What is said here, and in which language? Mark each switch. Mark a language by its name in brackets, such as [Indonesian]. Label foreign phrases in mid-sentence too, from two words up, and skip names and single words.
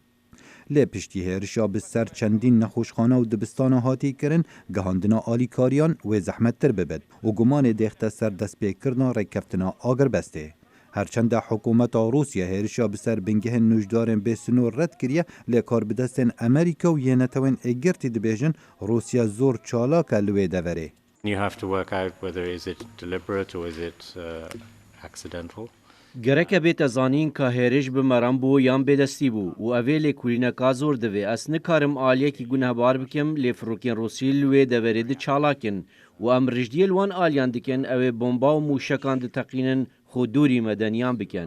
[Kurdish] Lê piştî hêrişa bi ser çendîn nexweşxana û dibistana hatî kirin, gihandina alîkariyan wê zehmettir bibit û gumanê dêxte ser destpêkirina rêkeftina agirbestê. Herçend de hikûmeta Rusya hêrişa bi ser bingehên nûjdarên bêsînor red kiriye lê karbidestên Amerîka û yê netewên êgirtî dibêjin Rusya zor çalak e li wê deverê. [English] You have to work out whether is it deliberate or is it accidental. [Kurdish] Gereke bête zanîn ka hêrîş bi meran bû yan bêdestî bû û ev ê lêkolîneka zor divê. Ez nikarim aliyekî gunehbar bikim lê firokên Rûsî li wê deverê di çalakin û em rijdiyê li wan aliyan dikin ew ê bomba û mûşekan diteqînin xwedûrî medeniyan bikin.